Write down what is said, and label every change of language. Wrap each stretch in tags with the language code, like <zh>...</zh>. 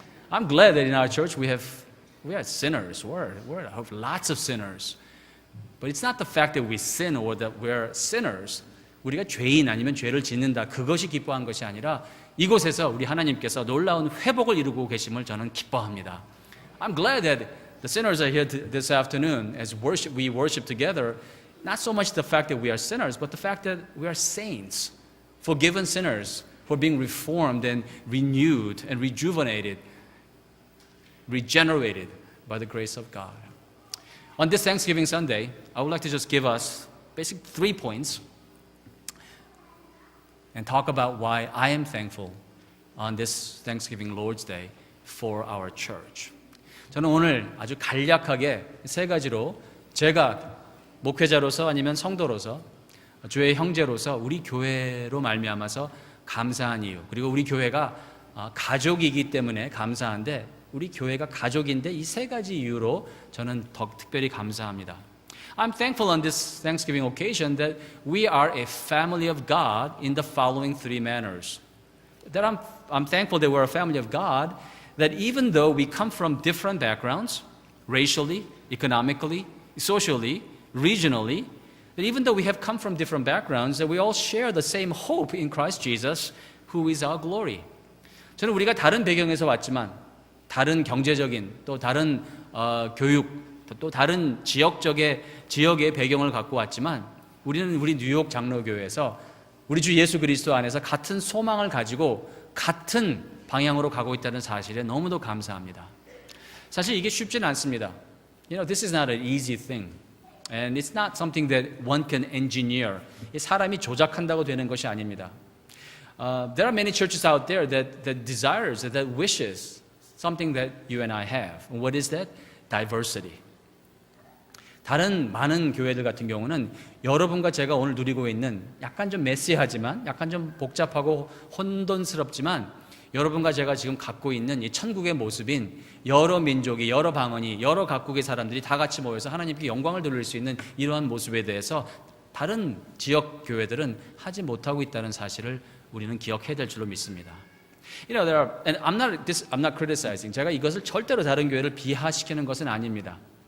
<en>I'm glad that in our church we have sinners. We have lots of sinners. But it's not the fact that we sin or that we're sinners.</en> <ko>우리가 죄인 아니면 죄를 짓는다, 그것이 기뻐한 것이 아니라 이곳에서 우리 하나님께서 놀라운 회복을 이루고 계심을 저는 기뻐합니다.</ko> <en>I'm glad that the sinners are here this afternoon as we worship together. Not so much the fact that we are sinners, but the fact that we are saints, forgiven sinners, for being reformed and renewed and rejuvenated, regenerated by the grace of God. On this Thanksgiving Sunday, I would like to just give us basic 3 points and talk about why I am thankful on this Thanksgiving Lord's Day for our church.</en> <ko>저는 오늘 아주 간략하게 3가지로 제가 목회자로서 아니면 성도로서 주의 형제로서 우리 교회로 말미암아서 감사한 이유, 그리고 우리 교회가 가족이기 때문에 감사한데 우리 교회가 가족인데 이 3가지 이유로 저는 더 특별히 감사합니다.</ko> <en>I'm thankful on this Thanksgiving occasion that we are a family of God in the following 3 manners. That I'm thankful that we're a family of God, that even though we come from different backgrounds, racially, economically, socially, regionally, that even though we have come from different backgrounds, that we all share the same hope in Christ Jesus, who is our glory.</en> <ko>저는 우리가 다른 배경에서 왔지만 다른 경제적인 또 다른 교육 또 다른 지역의 배경을 갖고 왔지만 우리는 우리 뉴욕 장로교회에서 우리 주 예수 그리스도 안에서 같은 소망을 가지고 같은 방향으로 가고 있다는 사실에 너무도 감사합니다. 사실 이게 쉽지는 않습니다.</ko> <en>You know, this is not an easy thing. And it's not something that one can engineer.</en> <ko>사람이 조작한다고 되는 것이 아닙니다.</ko> <en>There are many churches out there that desires, that wishes something that you and I have. And what is that? Diversity.</en> <ko>다른 많은 교회들 같은 경우는 여러분과 제가 오늘 누리고 있는 약간 좀 메시하지만 약간 좀 복잡하고 혼돈스럽지만 여러분과 제가 지금 갖고 있는 이 천국의 모습인 여러 민족이, 여러 방언이, 여러 각국의 사람들이 다 같이 모여서 하나님께 영광을 돌릴 수 있는 이러한 모습에 대해서 다른 지역 교회들은 하지 못하고 있다는 사실을 우리는 기억해야 될 줄로 믿습니다.</ko> <en>You know, and I'm not criticizing.</en> <ko>제가 이것을 절대로 다른 교회를 비하시키는 것은 아닙니다.</ko>